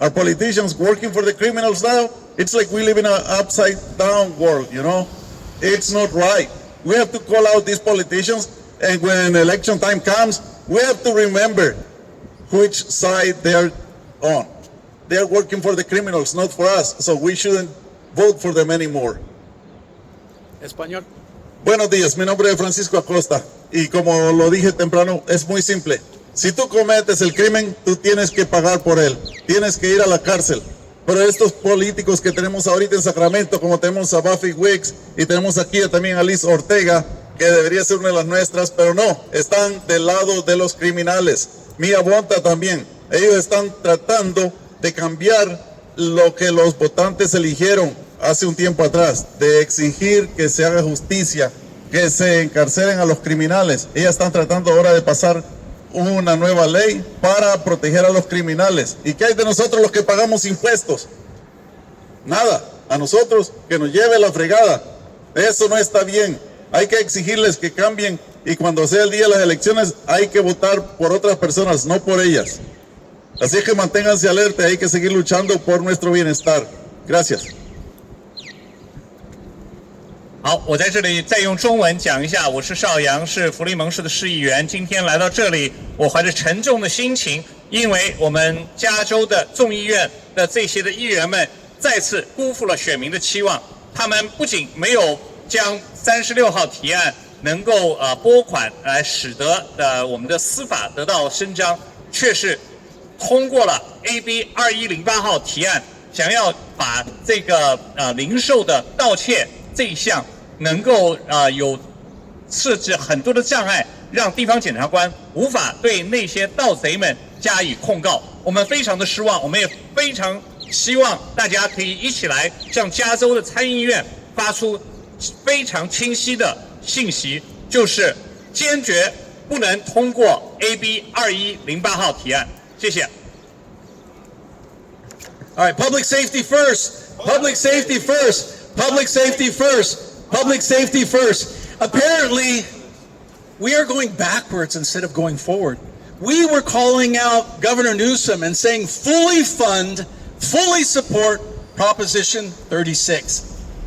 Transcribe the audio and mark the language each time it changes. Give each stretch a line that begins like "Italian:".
English: Are politicians working for the criminals now? It's like we live in an upside-down world, It's not right. We have to call out these politicians, and when election time comes, we have to remember which side they're on. They're working for the criminals, not for us, so we shouldn't vote for them anymore.
Spanish: Español. Buenos días, mi nombre es Francisco Acosta, y como lo dije temprano, es muy simple. Si tú cometes el crimen, tú tienes que pagar por él, tienes que ir a la cárcel. Pero estos políticos que tenemos ahorita en Sacramento, como tenemos a Buffy Wicks y tenemos aquí también a Liz Ortega, que debería ser una de las nuestras, pero no, están del lado de los criminales. Mia Bonta también. Ellos están tratando de cambiar lo que los votantes eligieron hace un tiempo atrás, de exigir que se haga justicia, que se encarcelen a los criminales. Ellas están tratando ahora de pasar una nueva ley para proteger a los criminales. ¿Y qué hay de nosotros los que pagamos impuestos? Nada. A nosotros que nos lleve la fregada. Eso no está bien. Hay que exigirles que cambien y cuando sea el día de las elecciones hay que votar por otras personas, no por ellas. Así que manténganse alerta, hay que seguir luchando por nuestro bienestar. Gracias.
Chinese: 好，我在这里再用中文讲一下。我是邵阳，是福利蒙市的市议员。今天来到这里，我怀着沉重的心情，因为我们加州的众议院的这些的议员们再次辜负了选民的期望。他们不仅没有将36号提案能够拨款来使得我们的司法得到伸张，却是通过了 AB 2108号提案，想要把这个零售的盗窃这一项能够有设置很多的障碍，让地方检察官无法对那些盗贼们加以控告。我们非常的失望，我们也非常希望大家可以一起来向加州的参议院发出非常清晰的信息，就是坚决不能通过 AB 2108号提案。谢谢。
English: All right, public safety first. Public safety first. Public safety first. Public safety first. Apparently, we are going backwards instead of going forward. We were calling out Governor Newsom and saying fully fund, fully support Proposition 36.